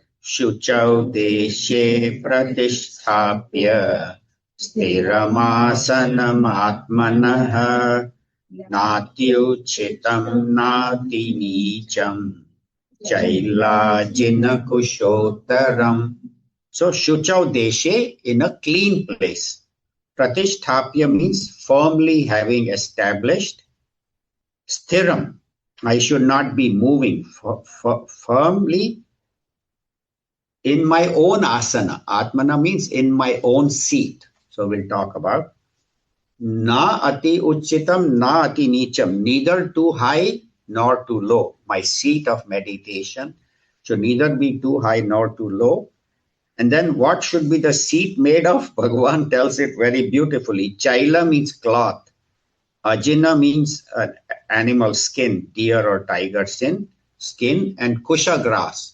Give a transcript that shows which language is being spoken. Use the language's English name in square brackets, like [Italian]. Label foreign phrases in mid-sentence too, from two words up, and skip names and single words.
[Sanskrit] शुचौ देशे प्रतिष्ठाप्य स्थिरमासनमात्मनः नात्युच्छ्रितं नातिनीचं चैलाजिन कुशोत्तरम्. So शुचौ देशे, [English] in a clean place. Pratisthapya means firmly having established. Sthiram, I should not be moving. Firmly in my own asana. Atmana means in my own seat. So we'll talk about [Sanskrit] न अति उच्छ्रितं, न अति नीचं, [English] neither too high nor too low. My seat of meditation should neither be too high nor too low. And then what should be the seat made of? Bhagavan tells it very beautifully. Chaila means cloth. Ajina means animal skin, deer or tiger skin, and kusha grass.